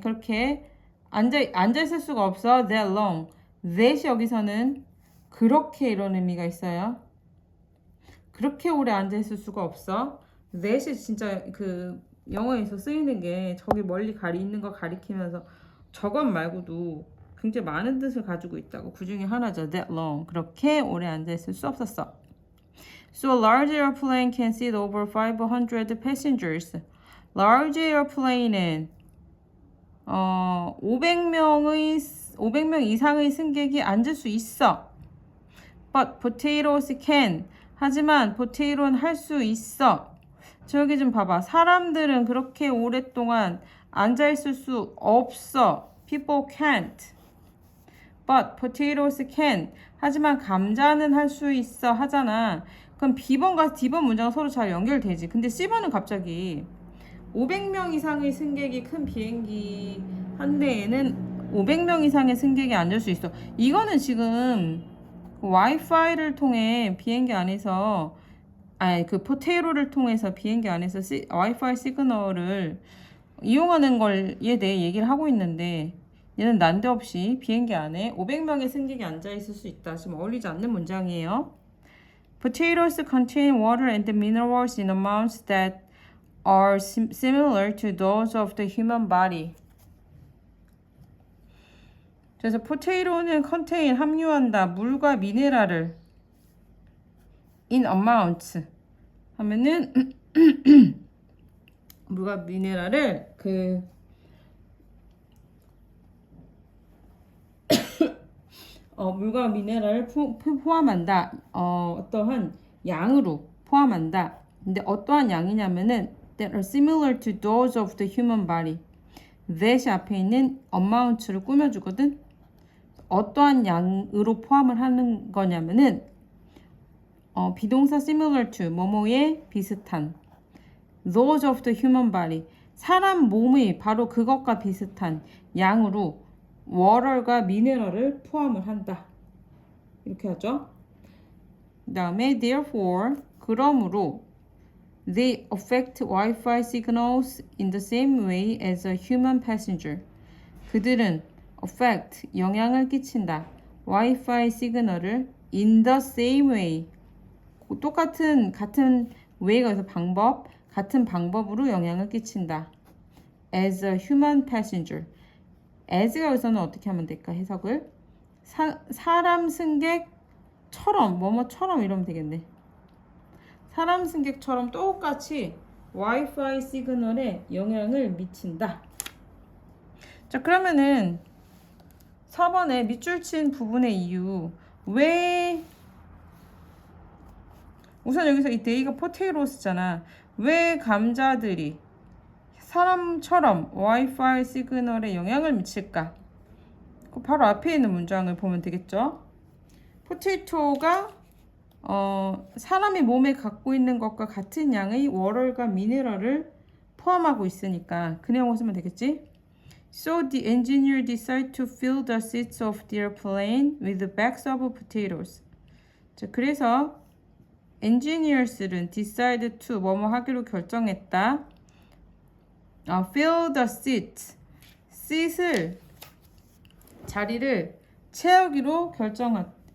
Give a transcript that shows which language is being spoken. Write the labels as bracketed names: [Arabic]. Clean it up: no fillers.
[Korean] 그렇게 앉아있을 수가 없어. [English] That long. [Korean] that이 여기서는 그렇게 이런 의미가 있어요. 그렇게 오래 앉아있을 수가 없어. that이 진짜 그 영어에서 쓰이는 게 저기 멀리 있는 거 가리키면서 저것 말고도 굉장히 많은 뜻을 가지고 있다고. 그 중에 하나죠. [English] That long. [Korean] 그렇게 오래 앉아있을 수 없었어. [English] So a large airplane can seat over 500 passengers. [Korean] Large airplane은 500명 이상의 승객이 앉을 수 있어. [English] But potatoes can. [Korean] 하지만 potato는 할 수 있어. 저기 좀 봐봐. 사람들은 그렇게 오랫동안 앉아있을 수 없어. [English] People can't. But potatoes can. [Korean] 하지만 감자는 할 수 있어 하잖아. 그럼 B번과 D번 문장은 서로 잘 연결되지. 근데 C번은 갑자기 500명 이상의 승객이 큰 비행기 한 대에는 500명 이상의 승객이 앉을 수 있어. 이거는 지금 와이파이를 통해 비행기 안에서 그 포테이로를 통해서 비행기 안에서 와이파이 시그널을 이용하는 걸에 대해 얘기를 하고 있는데 얘는 난데없이 비행기 안에 500명의 승객이 앉아있을 수 있다. 지금 어울리지 않는 문장이에요. [English] Potatoes contain water and minerals in amounts that are similar to those of the human body. [Korean] 그래서 potato는 contain 함유한다. 물과 미네랄을 [English] in amounts [Korean] 하면은 물과 미네랄을 물과 미네랄을 포함한다. 어떠한 양으로 포함한다. 근데 어떠한 양이냐면은 [English] that are similar to those of the human body. [Korean] that 앞에 있는 amount를 꾸며주거든. 어떠한 양으로 포함을 하는 거냐면은 비동사 similar to 뭐뭐에 비슷한 [English] those of the human body. [Korean] 사람 몸의 바로 그것과 비슷한 양으로 water과 미네랄을 포함을 한다. 이렇게 하죠. 그 다음에 [English] therefore [Korean] 그러므로 [English] they affect Wi-Fi signals in the same way as a human passenger. [Korean] 그들은 affect 영향을 끼친다. Wi-Fi 시그널을 [English] in the same way [Korean] 같은 way가 여기서 방법 같은 방법으로 영향을 끼친다. [English] as a human passenger. [Korean] as가 여기서는 어떻게 하면 될까? 해석을 사람 승객처럼 뭐뭐처럼 이러면 되겠네. 사람 승객처럼 똑같이 와이파이 시그널에 영향을 미친다. 자, 그러면은 4번에 밑줄 친 부분의 이유. 왜 우선 여기서 이 데이가 포테이로스잖아. 왜 감자들이 사람처럼 와이파이 시그널에 영향을 미칠까? 바로 앞에 있는 문장을 보면 되겠죠. 포테이토가 사람이 몸에 갖고 있는 것과 같은 양의 워럴과 미네랄을 포함하고 있으니까 그 내용을 쓰면 되겠지. [English] So the engineer decided to fill the seats of their plane with bags of potatoes. [Korean] 자, 그래서 engineers는 decide to 뭐뭐 하기로 결정했다. [English] fill the seat. [Korean] seat을 자리를 채우기로 결정했다.